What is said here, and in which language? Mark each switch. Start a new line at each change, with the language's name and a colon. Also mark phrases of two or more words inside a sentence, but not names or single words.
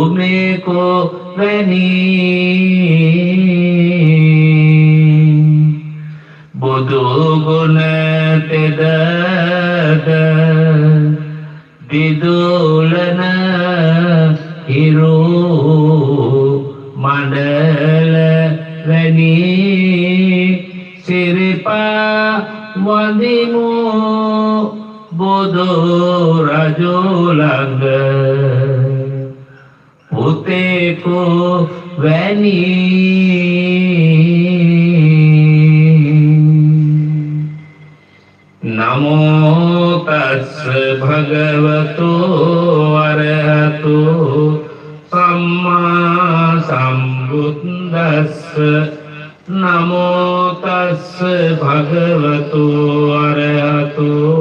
Sinhala: තුමේකෝ වැනි නුගුණ තෙදද දිදුලන හිරු මණ්ඩල වැනි සිරිපා වඳිමු බුදු රජෝ ළඟ පුතේකු වැනි
Pali: නමෝ තස්ස භගවතු අරහතු සම්මා සම්බුද්දස්ස නමෝ තස්ස භගවතු අරහතු